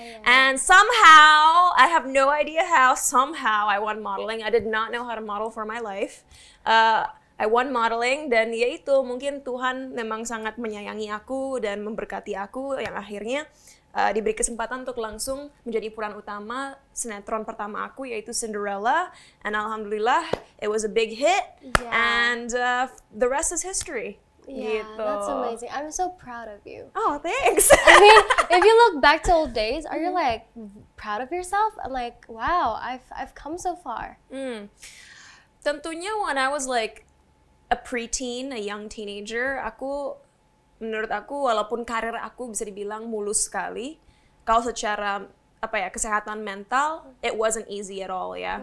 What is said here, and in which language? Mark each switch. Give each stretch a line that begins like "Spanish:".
English: And somehow, I have no idea how, somehow I won modeling. I did not know how to model for my life. I won modeling
Indonesian: dan ya itu mungkin Tuhan memang sangat menyayangi aku dan memberkati aku yang akhirnya diberi kesempatan untuk langsung menjadi peran utama sinetron pertama aku yaitu Cinderella,
English: and alhamdulillah it was a big hit and the rest is history. Yeah,
Indonesian: gitu.
English: That's amazing. I'm so proud of you. Oh, thanks. I mean, if you look back to old days, are you like proud of yourself? I'm like, wow, I've come so far.
Indonesian: Tentunya
English: when I was like a preteen, a young teenager,
Indonesian: menurut aku walaupun karir aku bisa dibilang mulus sekali, kalau secara kesehatan mental,
English: it wasn't easy at all
Indonesian: ya.